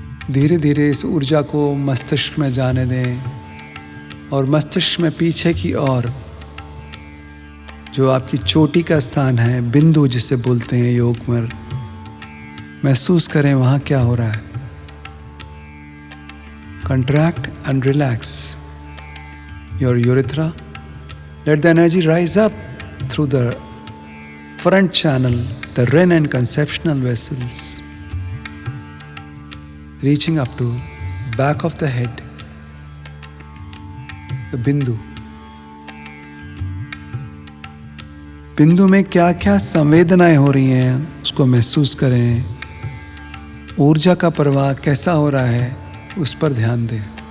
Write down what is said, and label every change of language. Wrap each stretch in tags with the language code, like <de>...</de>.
<hi>धीरे धीरे इस ऊर्जा को मस्तिष्क में जाने दें, और मस्तिष्क में पीछे की ओर जो आपकी चोटी का स्थान है, बिंदु जिसे बोलते हैं योग में, महसूस करें वहाँ क्या हो रहा है।</hi> <en>Contract and relax your urethra. Let the energy rise up through the front channel, the Ren and conceptional vessels, reaching up to back of the head, the bindu.</en> <hi>बिंदु में क्या क्या संवेदनाएं हो रही हैं उसको महसूस करें। ऊर्जा का प्रवाह कैसा हो रहा है उस पर ध्यान दें।</hi>